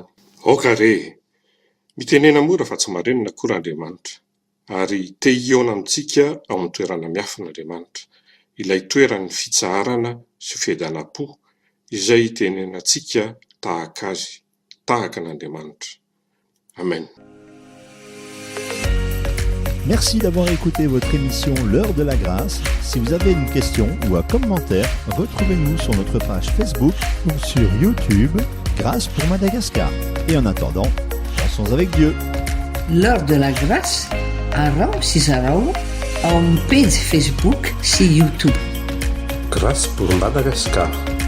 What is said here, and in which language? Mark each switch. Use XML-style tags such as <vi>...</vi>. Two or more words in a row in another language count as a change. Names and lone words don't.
<mg>Aoka re, mitenena mora fa tsy marenina akory Andriamanitra, ary te hiaona amintsika ao amin'ny toerana miafina Andriamanitra, ilay toeran'ny fitsarana sy fiadanam-po, izay itenenantsika tahaka azy, tahaka an'Andriamanitra. Amen.</mg> <fr>Merci d'avoir écouté votre émission L'heure de la grâce. Si vous avez une question ou un commentaire, retrouvez-nous sur notre page Facebook ou sur YouTube, Grâce pour Madagascar. Et en attendant, pensons avec Dieu. L'heure de la grâce,</fr> <mg>arao sy zarao ao amin'ny page Facebook sy YouTube. Grâce pour Madagascar.</mg>